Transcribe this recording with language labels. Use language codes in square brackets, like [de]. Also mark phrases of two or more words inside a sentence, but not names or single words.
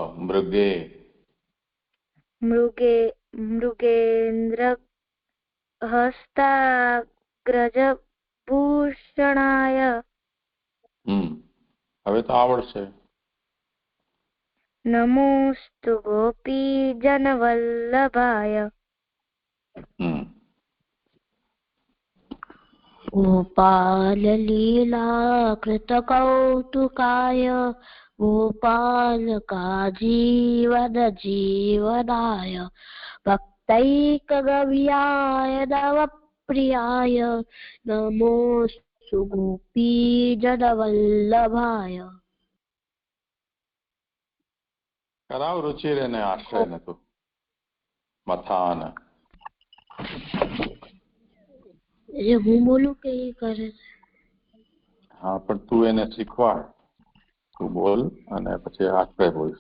[sa] મૃગેન્દ્ર હસ્તાગ્રજ ભૂષણાય [gu] હવે તો આવડશે. [sa] નમોસ્તુ ગોપીજનવલ્લભાય गोपाललीलाकृतकौतुकाय गोपालकाजीवनजीवनाय भक्तैकगव्याय नवप्रियाय नमोऽस्तु गोपीजनवल्लभाय [gu] કરાવ રુચિર એને આશ્રય નતું મથાન. હું બોલું કે એ કરે? હા પણ તું એને શીખવાડ. તું બોલ અને પછી આશ્રય બોલશે.